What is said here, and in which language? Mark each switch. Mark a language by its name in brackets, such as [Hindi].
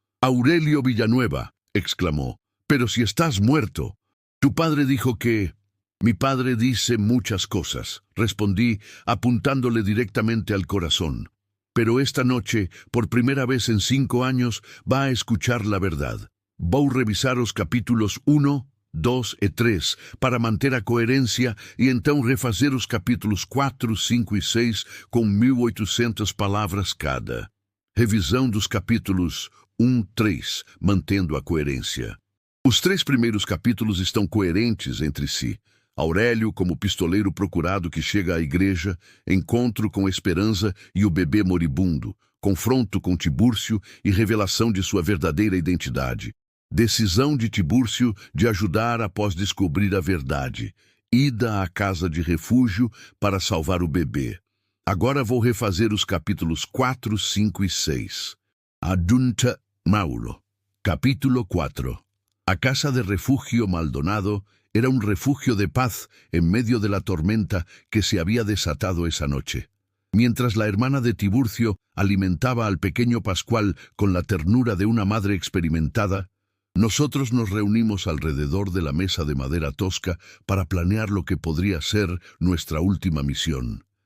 [Spanish] «Aurelio Villanueva», exclamó. «Pero si estás muerto». «Tu padre dijo que...» «Mi padre dice muchas cosas», respondí, apuntándole directamente al corazón. «Pero esta noche, por primera vez en 5 años, va a escuchar la verdad. [Portuguese] Vou revisar os capítulos 1, 2 e 3 para manter a coerência e então refazer os capítulos 4, 5 e 6 com 1.800 palavras cada. Revisão dos capítulos 1, 3, mantendo a coerência. Os 3 primeiros capítulos estão coerentes entre si. Aurélio como pistoleiro procurado que chega à igreja, encontro com Esperança e o bebê moribundo, confronto com Tibúrcio e revelação de sua verdadeira identidade. Decisão de Tibúrcio de ajudar após descobrir a verdade. Ida à casa de refúgio para salvar o bebê. Agora vou refazer os capítulos 4, 5 e 6. [Spanish] Adunta Mauro. Capítulo 4. A casa de refugio Maldonado era un refugio de paz en medio de la tormenta que se había desatado esa noche. Mientras la hermana de Tiburcio alimentaba al pequeño Pascual con la ternura de una madre experimentada, nosotros nos reunimos alrededor de la mesa de madera tosca para planear lo que podría ser nuestra última misión.